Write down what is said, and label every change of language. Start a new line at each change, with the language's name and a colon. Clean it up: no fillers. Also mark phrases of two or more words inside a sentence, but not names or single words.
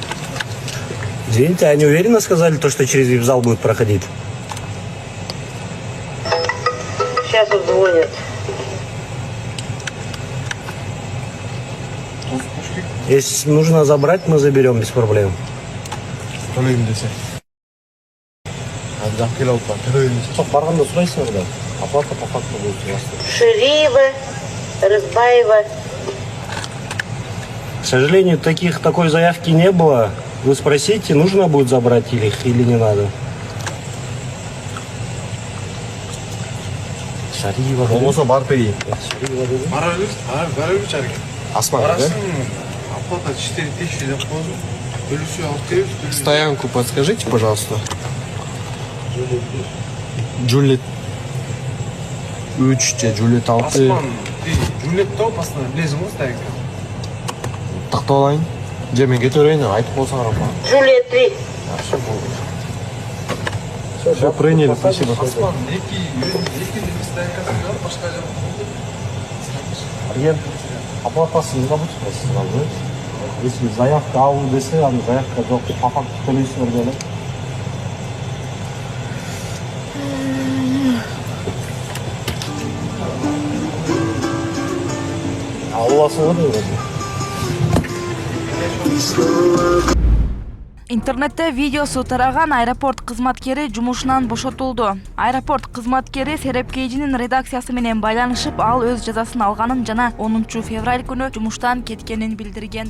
Russian: Извините, они уверенно сказали то, что через вип-зал будет проходить? Сейчас вот звонят. Если нужно забрать, мы заберем без проблем.
Kazakh: Төлеймін десе. Абзақ келе алып бар. Төлеймін десе. Жоқ, барғанда сұрайсыңдар да.
Russian: Оплата по факту будет у вас. Шириева, Разбаева. К сожалению, такой заявки не было. Вы спросите, нужно будет забрать или не надо. Шариева.
Kazakh: Болмаса барып берейін. Бара беріп әрекет.
Russian: Асман, да?
Kazakh: Оплата 4000 деп қойды. Бөлісі 600.
Russian: Стоянку подскажите, пожалуйста. Джулет. 3 Джулет 6.
Kazakh: Асман, Джулет тауып астына білесің ғой стоянка. Тақты алайын. Же мен кете берейін, айтып болсаң апа.
Russian: Джулия 3. Все, приняли, спасибо.
Kazakh: Асман, екі стоянкасы бар, башқа жағы болды.
Russian: Арген, оплатасы не забудьте просто сразу.
Kazakh: Если заявка алу десе, аны заявка жоқ,
Russian: по факту
Kazakh: төлейсіңдер деле. Аласың ғой деймін.
Kyrgyz: Интернетте видеосу тараган аэропорт кызматкери жумушунан бошотулду. Аэропорт кызматкери Серепкейжинин редакциясы менен байланышып, ал өз жазасын алганын жана 10 февраль күнү жумуштан кеткенин билдирген.